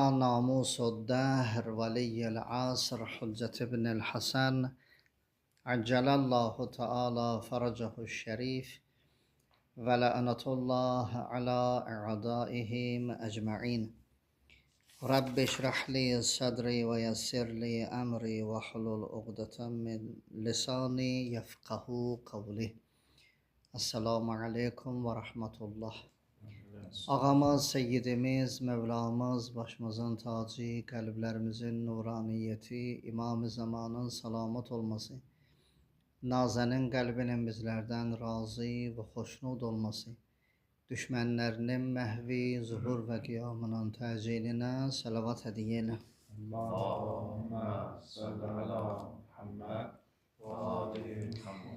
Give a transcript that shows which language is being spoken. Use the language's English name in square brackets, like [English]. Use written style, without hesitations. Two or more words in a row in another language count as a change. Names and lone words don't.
[Arabic] ناموس الدهر ولي العصر حجة ابن الحسن عجل الله تعالى فرجه الشريف ولعنة الله على أعدائهم أجمعين رب اشرح لي صدري ويسر لي أمري واحلل عقدة من لساني يفقه قولي. السلام عليكم ورحمة الله. [Turkish] Ağamız, Seyyidimiz, Mevlamız, başımızın tacı, kalplerimizin nuraniyeti, İmam-ı Zamanın salamat olması, [Azerbaijani] Nazenin qəlbinin bizlərdən razı və xoşnud olması, düşmənlərinin məhvi, zuhur və qiyamının təcilinə salavat hədiyyə elə. [Arabic] اللهم صل على محمد وآل محمد.